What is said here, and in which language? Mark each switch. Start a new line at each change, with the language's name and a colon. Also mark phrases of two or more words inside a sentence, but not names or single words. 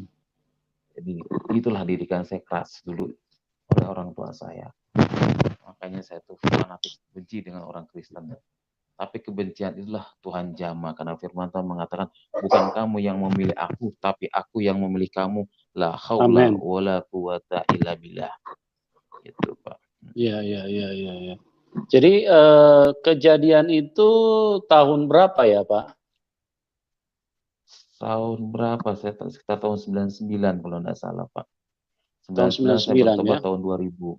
Indonesian: Jadi itulah didikan saya keras dulu oleh orang tua saya. Makanya saya tuh fanatik benci dengan orang Kristen. Tapi kebencian itulah Tuhan jama, karena firman Tuhan mengatakan bukan kamu yang memilih aku, tapi aku yang memilih kamu.
Arabic: لا حول ولا قوة إلا بالله.
Indonesian: Gitu, Pak. Iya. Jadi kejadian itu tahun berapa ya, Pak? Tahun berapa? Saya sekitar tahun 99 kalau tidak salah, Pak. Tahun 99 saya bertobat tahun 2000.